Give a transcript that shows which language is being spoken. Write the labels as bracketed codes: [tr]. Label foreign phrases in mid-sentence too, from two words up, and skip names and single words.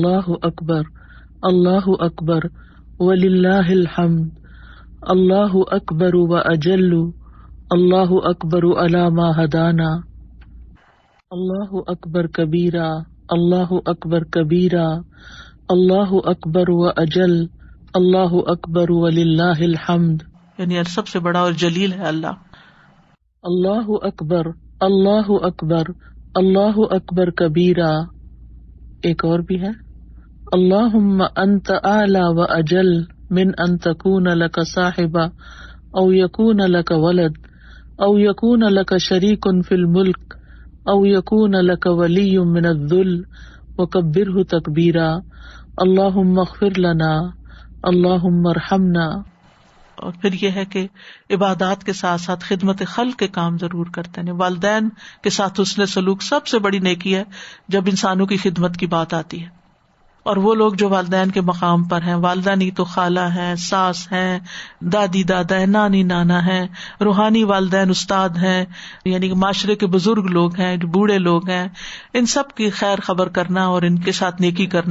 [ar] وللہ الحمد، اللہ اکبر واجل، اللہ اکبر علی ما ہدانا، اللہ اکبر کبیرہ، اللہ اکبر کبیرہ، اللہ اکبر واجل، اللہ اکبر وللہ الحمد، [ur] یعنی سب سے بڑا اور جلیل ہے اللہ۔ [ar] اللہ اکبر اللہ اکبر کبیرہ، [ur] ایک اور بھی ہے، [ar] اللہم انت اعلی واجل من ان تکون لک صاحبہ او یکون لک ولد او یکون لک شریک فی الملک او یکون لک ولی من الذل وکبرہ تکبیرا، اللہم اغفر لنا، اللہم ارحمنا۔ [ur] اور پھر یہ ہے کہ عبادات کے ساتھ ساتھ خدمت خلق کے کام ضرور کرتے ہیں۔ والدین کے ساتھ حسن سلوک سب سے بڑی نیکی ہے جب انسانوں کی خدمت کی بات آتی ہے، اور وہ لوگ جو والدین کے مقام پر ہیں، والدہ نہیں تو خالہ ہیں، ساس ہیں، دادی دادا ہیں، نانی نانا ہیں، روحانی والدین استاد ہیں، یعنی کہ معاشرے کے بزرگ لوگ ہیں، جو بوڑھے لوگ ہیں، ان سب کی خیر خبر کرنا اور ان کے ساتھ نیکی کرنا۔